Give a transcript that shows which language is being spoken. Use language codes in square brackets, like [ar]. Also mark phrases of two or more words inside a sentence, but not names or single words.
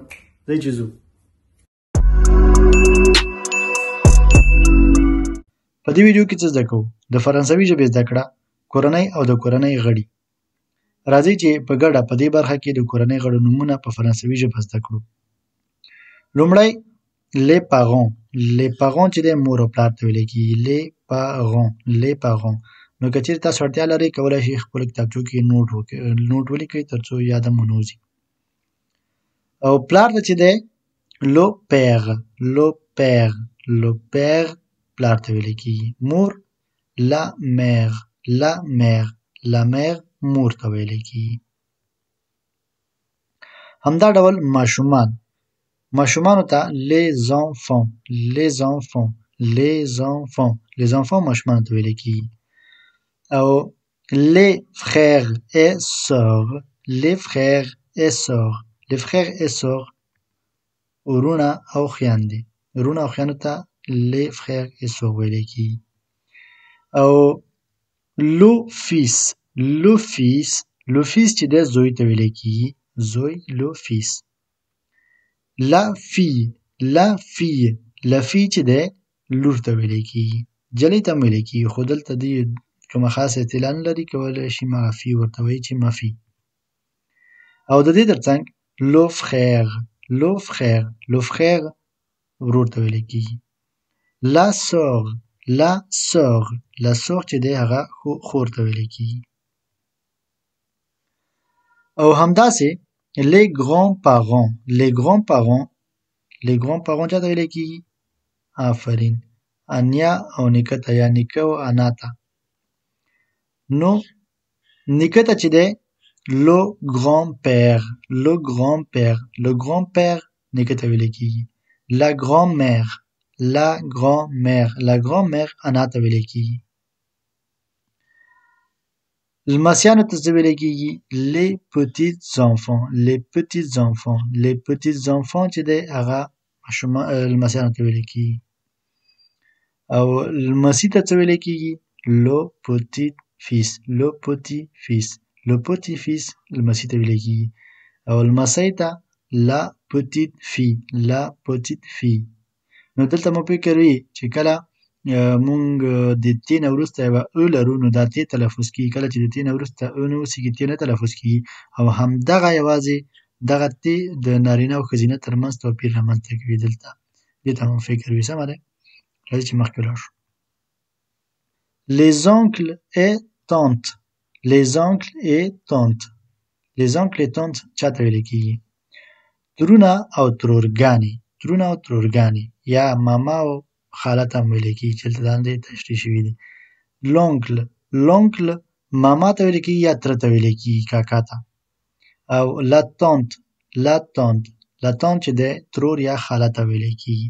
[ps] ځئ چې ځو. په دې ویډیو کې څه زده کوو؟ د فرانسوي ژبې زده کړه، کورنۍ او د کورنۍ غړي. راځئ چې په ګډه په دې برخه کې د کورنۍ غړو نومونه په فرانسوي ژبه زده کړو. لومړی [fr] les parents. les parents [ps] چې دی مور او پلار ته ویل کېږي. [fr] les parents. [ps] نو که چېرې تاسو اړتیا لرئ کولی شئ خپلو کتابچو کې نوټ ولیکئ تر څو یاده مو نه وځي. او پلار ته چې دی [fr] le père [ps] پلار ته ویل کېږي. مور [fr] la mère [ps] مور ته ویل کېږي. همدا ډول ماشومانو ته [fr] les enfants [ps] ماشومانو ته ویل کېږي. او [fr] les frères et sœurs [ps] ورونه او خویندو ته [fr] les frères et sœurs [ps] ویل کېږي. او [fr] le fils [ps] چې دی زوی ته ویل کېږي. [fr] le fils. la fille [ps] چې دی لور ته ویل کېږي. جلۍ ته هم ویل کېږي خو دلته دې کومه خاصه اطلاع نه لري، کولی شي هغه فی ورته وایي چې مفي. او د دې ترڅنګ [fr] le frère [ps] ورور ته ویل کېږي. [fr] la sœur [ps] چې دی هغه خور ته ویل کېږي. او همداسې [fr] les grands-parents [ps] چاته ویل کېږي؟ آفرین، انیا او نیکه ته یا نیکه او انا ته. نو نیکه ته چې دی [fr] le grand-père [ps] نیکه ته ویل کېږي. [fr] la grand-mère [ps] انا ته ویل کېږي. لمسیانو ته څه ویل کېږي؟ [fr] les petits enfants [ps] چې دی هغه لمسیانو ته ویل کېږي. او لمسي ته څه ویل کېږي؟ [fr] le petit fils [ps] لمسي ته ویل کېږي. او لمسۍ ته [fr] la petite fille. [ps] نو دلته مو فکر وي چې کله مونږ د ت نه وروسته یوه ا لرو نو دا ت تلفظ کېږي. کله چې د ت نه وروسته ا نه اوسېږي ت نه تلفظ کېږي. او همدغه یوازې دغه ت د نارینه او ښځینه ترمنځ توپیر رامنځته کوي. دلته دې ته مو فکر وي. سمه ده؟ راځئ چې مخکې ولاړ شو. [fr] les oncles et tantes [ps] چاته ویل کېږي؟ ترونه او ترورګانې یا ماما او خاله ته هم ویل کېږي چې دلته لاندې تشریح شوي دي. l'oncle ماما ته ویل کېږي یا تره ته ویل کېږي، کاکا ته. او [fr] la tante [ps] چې دی ترور یا خاله ته ویل کېږي.